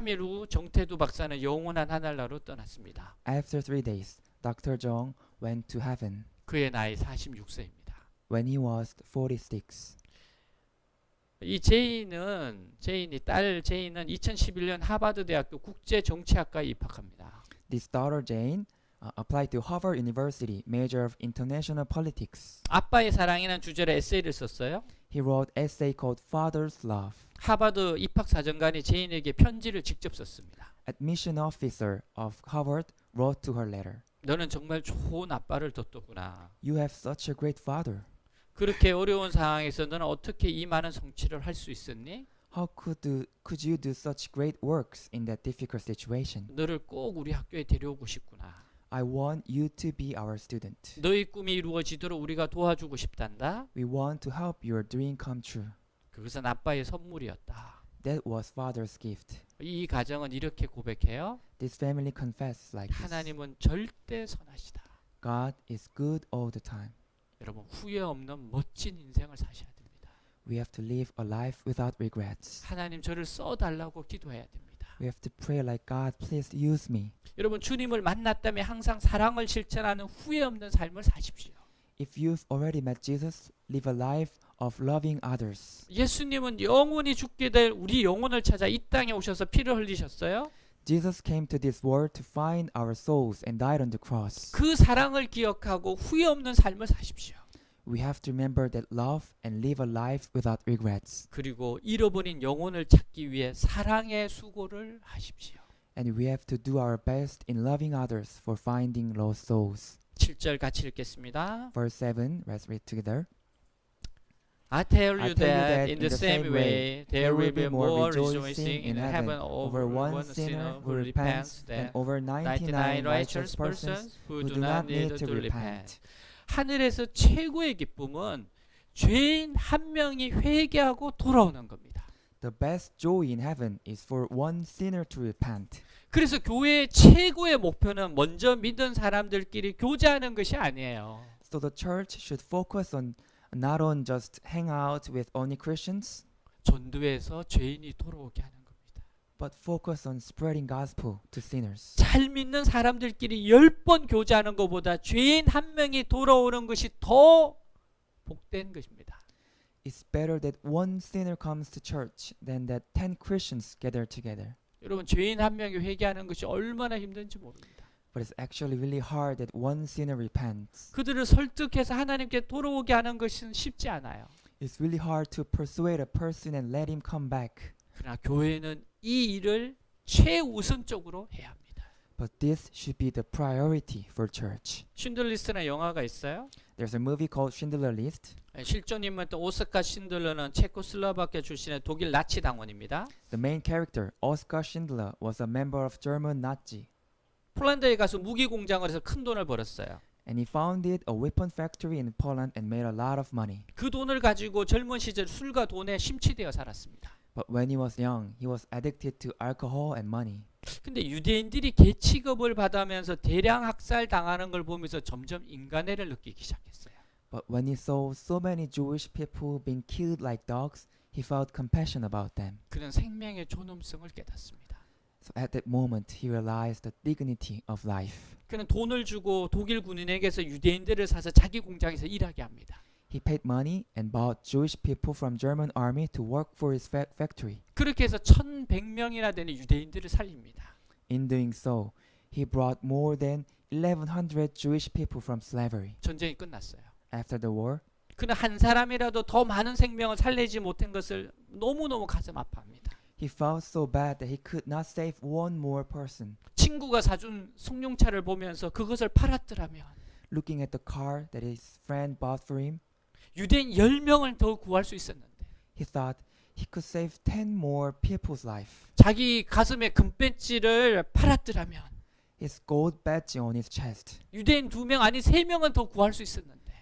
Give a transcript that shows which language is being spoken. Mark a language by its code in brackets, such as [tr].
[ko] 3일 후 정태두 박사는 영원한 하늘나라로 떠났습니다. [en] After 3 days, Dr. Jong went to heaven [ko] 그의 나이 46세입니다. [en] when he was 46. [ko] 이 제인이 딸 제인은 2011년 하버드 대학교 국제 정치학과에 입학합니다. [en] This daughter Jane applied to Harvard University, major of international politics. [ko] 아빠의 사랑이라는 주제로 에세이를 썼어요. [en] He wrote essay called Father's Love. [ko] 하버드 입학 사정관이 제인에게 편지를 직접 썼습니다. [en] Admission officer of Harvard wrote to her letter. [ko] 너는 정말 좋은 아빠를 뒀더구나. [en] You have such a great father. [ko] 그렇게 어려운 상황에서 너는 어떻게 이 많은 성취를 할 수 있었니? [en] How could you do such great works in that difficult situation? [ko] 너를 꼭 우리 학교에 데려오고 싶구나. [en] I want you to be our student. [ko] 너의 꿈이 이루어지도록 우리가 도와주고 싶단다. [en] We want to help your dream come true. [ko] 그것은 아빠의 선물이었다. [en] That was father's gift. [ko] 이 가정은 이렇게 고백해요. [en] This family confesses like this. [ko] 하나님은 절대 선하시다. [en] God is good all the time. [ko] 여러분 후회 없는 멋진 인생을 사셔야 됩니다. [en] We have to live a life without regrets. [ko] 하나님 저를 써달라고 기도해야 됩니다. [en] We have to pray like God, please use me. [ko] 여러분 주님을 만났다면 항상 사랑을 실천하는 후회 없는 삶을 사십시오. [en] If you've already met Jesus, live a life of loving others. [ko] 예수님은 영원히 죽게 될 우리 영혼을 찾아 이 땅에 오셔서 피를 흘리셨어요. [en] Jesus came to this world to find our souls and died on the cross. [ko] 그 사랑을 기억하고 후회 없는 삶을 사십시오. [en] We have to remember that love and live a life without regrets. [ko] 그리고 잃어버린 영혼을 찾기 위해 사랑의 수고를 하십시오. [en] And we have to do our best in loving others for finding lost souls. [ko] 7절 같이 읽겠습니다. [en] Verse 7, let's read together. I tell you that in the same way there will be more rejoicing in heaven over one sinner who repents than over 99 righteous persons who do not need to repent. [ko] 하늘에서 최고의 기쁨은 죄인 한 명이 회개하고 돌아오는 겁니다. [en] The best joy in heaven is for one sinner to repent. [ko] 그래서 교회의 최고의 목표는 먼저 믿은 사람들끼리 교제하는 것이 아니에요. [en] So the church should focus on not on just hang out with only Christians, [ko] 전도해서 죄인이 돌아오게 하는 겁니다. [en] but focus on spreading gospel to sinners. [ko] 잘 믿는 사람들끼리 10번 교제하는 것보다 죄인 한 명이 돌아오는 것이 더 복된 것입니다. [en] It's better that one sinner comes to church than that 10 Christians gather together. [ko] 여러분 죄인 한 명이 회개하는 것이 얼마나 힘든지 모릅니다. [en] But it's actually really hard that one sinner repents. [ko] 그들을 설득해서 하나님께 돌아오게 하는 것은 쉽지 않아요. [en] It's really hard to persuade a person and let him come back. [ko] 그러나 교회는 이 일을 최우선적으로 해야 합니다. [en] But this should be the priority for church. [ko] 신들리스트라는 영화가 있어요. [en] There's a movie called Schindler List. [ko] 실존 인물도 오스카 신들러는 체코슬로바키아 출신의 독일 나치 당원입니다. [en] The main character, Oskar Schindler, was a member of German Nazi. [ko] 폴란드에 가서 무기 공장을 해서 큰 돈을 벌었어요. [en] And he founded a weapon factory in Poland and made a lot of money. [ko] 그 돈을 가지고 젊은 시절 술과 돈에 심취되어 살았습니다. [en] But when he was young, he was addicted to alcohol and money. [ko] 근데 유대인들이 계치급을 받으면서 대량 학살 당하는 걸 보면서 점점 인간애를 느끼기 시작했어요. [en] But when he saw so many Jewish people being killed like dogs, he felt compassion about them. [ko] 그는 생명의 존엄성을 깨닫습니다. [en] So at that moment, he realized the dignity of life. [ko] 그는 돈을 주고 독일 군인에게서 유대인들을 사서 자기 공장에서 일하게 합니다. [en] He paid money and bought Jewish people from German army to work for his factory. [ko] 그렇게 해서 1,100명이나 되는 유대인들을 살립니다. [en] In doing so, he brought more than 1,100 Jewish people from slavery. [ko] 전쟁이 끝났어요. [en] After the war, [ko] 그는 한 사람이라도 더 많은 생명을 살리지 못한 것을 너무너무 가슴 아파합니다. [en] he felt so bad that he could not save one more person. [ko] 친구가 사준 승용차를 보면서 그것을 팔았더라면 [en] Looking at the car that his friend bought for him, [ko] 유대인 10명을 더 구할 수 있었는데 [en] he thought he could save 10 more people's life. [ko] 자기 가슴에 금배지를 팔았더라면 [en] His gold badge on his chest, [ko] 유대인 2명 아니 3명은 더 구할 수 있었는데